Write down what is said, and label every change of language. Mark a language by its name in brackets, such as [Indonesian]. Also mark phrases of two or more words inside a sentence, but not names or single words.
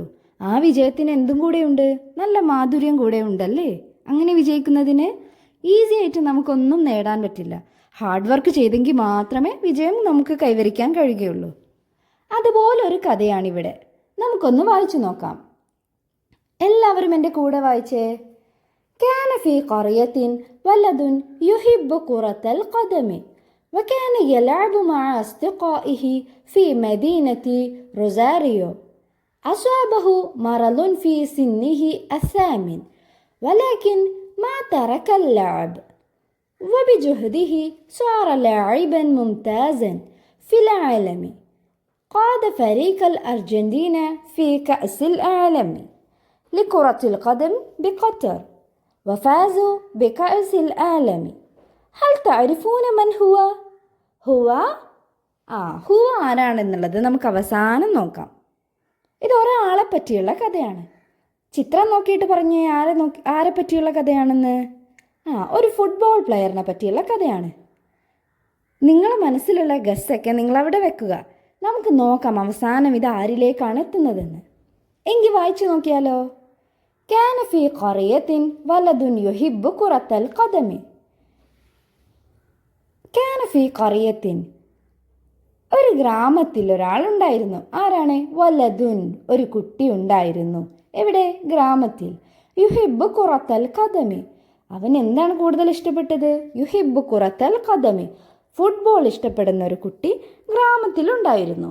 [Malayalam] ആ വിജയത്തിന് എന്തും കൂടെയുണ്ട്? നല്ല മാധുര്യം കൂടെ ഉണ്ടല്ലേ? അങ്ങനെ വിജയിക്കുന്നതിന് ഈസി ആയിട്ട് നമുക്കൊന്നും നേടാൻ പറ്റില്ല. [English] hard work [Malayalam] ചെയ്തെങ്കിൽ മാത്രമേ വിജയം നമുക്ക് കൈവരിക്കാൻ കഴിയുകയുള്ളൂ. അതുപോലൊരു കഥയാണിവിടെ. നമുക്കൊന്ന് വായിച്ചു നോക്കാം. എല്ലാവരും എൻ്റെ കൂടെ വായിച്ചേ. [Arabic] كان في قرية ولد يحب كرة القدم وكان يلعب مع أصدقائه في مدينة روزاريو. أصابه مرض في سنه الثامن ولكن ما ترك اللعب وبجهده صار لاعبا ممتازا في العالم. قاد فريق الأرجنتين في كأس العالم لكرة القدم بقطر وفازوا بكأس العالم. هل تعرفون من هو؟ [Malayalam] ഹുവ ആരാണെന്നുള്ളത് നമുക്ക് അവസാനം നോക്കാം. ഇത് ഒരാളെ പറ്റിയുള്ള കഥയാണ്. ചിത്രം നോക്കിയിട്ട് പറഞ്ഞേ ആരെ പറ്റിയുള്ള കഥയാണെന്ന്. ഒരു [English] football player [Malayalam] പറ്റിയുള്ള കഥയാണ്. നിങ്ങളെ മനസ്സിലുള്ള ഗസ്സൊക്കെ നിങ്ങളവിടെ വെക്കുക. നമുക്ക് നോക്കാം അവസാനം ഇത് ആരിലേക്കാണ് എത്തുന്നതെന്ന്. എങ്കിൽ വായിച്ചു നോക്കിയാലോ. [Arabic] كان في قرية ولد يحب كرة القدم. كان في قرية [Malayalam] ഒരു ഗ്രാമത്തിൽ ഒരാളുണ്ടായിരുന്നു. ആരാണ്? വലതുൻ, ഒരു കുട്ടി ഉണ്ടായിരുന്നു. എവിടെ? ഗ്രാമത്തിൽ. [Arabic] يحب كرة القدم. [Malayalam] അവൻ എന്താണ് കൂടുതൽ ഇഷ്ടപ്പെട്ടത്? [Arabic] يحب كرة القدم, [Malayalam] ഫുട്ബോൾ ഇഷ്ടപ്പെടുന്ന ഒരു കുട്ടി ഗ്രാമത്തിലുണ്ടായിരുന്നു.